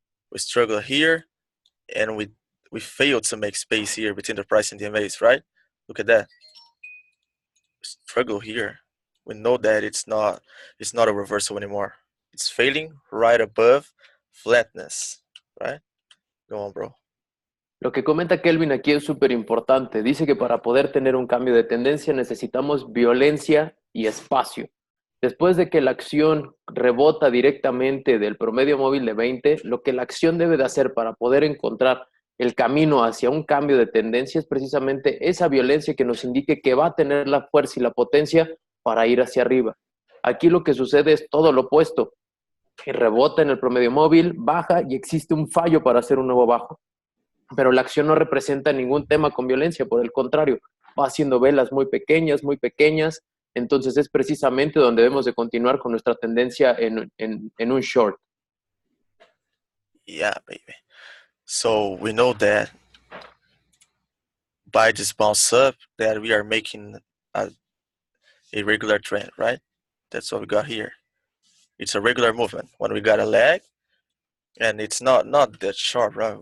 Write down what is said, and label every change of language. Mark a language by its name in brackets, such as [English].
[English] We struggle here, and we failed to make space here between the price and the MAs, right? Look at that. Struggle here. We know that it's not a reversal anymore. It's failing right above flatness, right? Go on, bro. [Spanish] Lo que comenta Kelvin aquí es súper importante. Dice que para poder tener un cambio de tendencia necesitamos violencia y espacio. Después de que la acción rebota directamente del promedio móvil de 20, lo que la acción debe de hacer para poder encontrar el camino hacia un cambio de tendencia es precisamente esa violencia que nos indique que va a tener la fuerza y la potencia para ir hacia arriba. Aquí lo que sucede es todo lo opuesto. Rebota en el promedio móvil, baja y existe un fallo para hacer un nuevo bajo. Pero la acción no representa ningún tema con violencia, por el contrario, va haciendo velas muy pequeñas, entonces es precisamente donde debemos de continuar con nuestra tendencia en un short. [English] Yeah, baby. So we know that by this bounce up that we are making a regular trend, right? That's what we got here. It's a regular movement. When we got a lag, and it's not that sharp, right?